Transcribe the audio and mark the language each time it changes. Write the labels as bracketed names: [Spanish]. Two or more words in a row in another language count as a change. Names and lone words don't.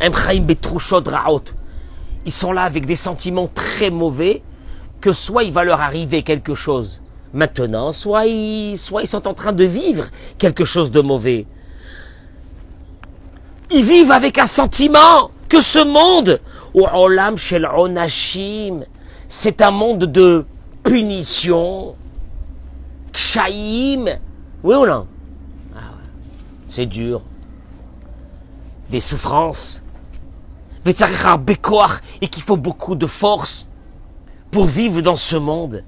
[French] Ils sont là avec des sentiments très mauvais, que soit il va leur arriver quelque chose maintenant, soit ils sont en train de vivre quelque chose de mauvais. Ils vivent avec un sentiment que ce monde, [Hebrew] עולם של עונשים, [French] c'est un monde de punition, kshaïm, oui ou non? Ah ouais. C'est dur. Des souffrances, et qu'il faut beaucoup de force pour vivre dans ce monde.